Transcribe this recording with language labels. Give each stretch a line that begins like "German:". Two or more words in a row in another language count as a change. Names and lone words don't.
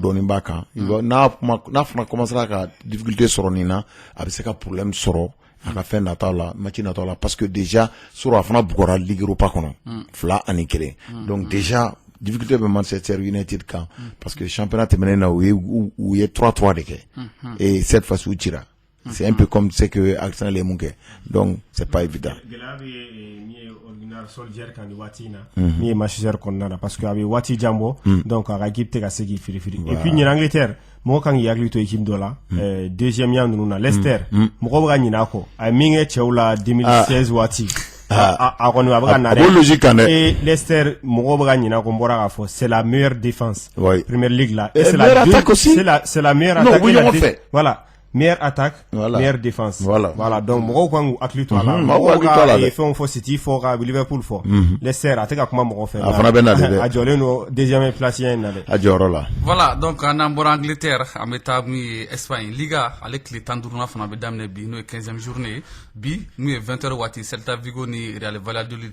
Bambara: dɔɔni b'a kan n'a fana commencera ka difficulté sɔrɔ nin na a bɛ se ka problème sɔrɔ a ka fɛn nataw la match nataw la
French: parce que déjà
Bambara: sɔrɔ a fana bugɔra Ligue Europa kɔnɔ 2-1
French: donc déjà difficulté
Bambara: bɛ Manchester United kan
French: parce que championnat
Bambara: tɛmɛnen na u ye 3-3 de kɛ
French: et cette fois
Bambara: u cira
French: c'est un peu comme ce que
Bambara: Arsenal ye mun kɛ
French: donc c'est pas évident.
Bambara: gɛlɛya bɛ min ye ordinaire Solskjaer kan ni waati in na min ye Manchester kɔnɔna na
French: parce que
Bambara: a bɛ waati jan bɔ donc a ka équipe tɛ ka se k'i firifiri
French: et puis
Bambara: ɲina Angleterre mɔgɔ kan k'i hakili to équipe dɔ la deuxième yan ninnu na Leicester mɔgɔ bɛ ka ɲin'a kɔ a ye min kɛ cɛw la 2016 waati a kɔni a bɛ ka na dɛ logique kan dɛ et Leicester mɔgɔ bɛ ka ɲin'a kɔ n bɔra k'a fɔ
French: c'est la meilleure défense
Bambara: Premier League la
French: et c'est la attaque aussi c'est la meilleure attaque voilà meilleure attaque meilleure défense voilà donc
Bambara: mɔgɔw kan k'u hakili to a la mɔgɔw ka fɛnw fɔ City fɔ ka Liverpool fɔ Leicester a tɛ ka kuma mɔgɔ fɛ a fana bɛ na de dɛ a jɔlen don
French: deuxième place
Bambara: in na dɛ a jɔyɔrɔ la
French: voilà donc
Bambara: n'an bɔra Angleterre an bɛ taa mun ye Espagne Liga ale tile 15 fana bɛ daminɛ bi n'o ye 15e journée bi mun ye 20h waati Celta Vigo ni Real Valladolid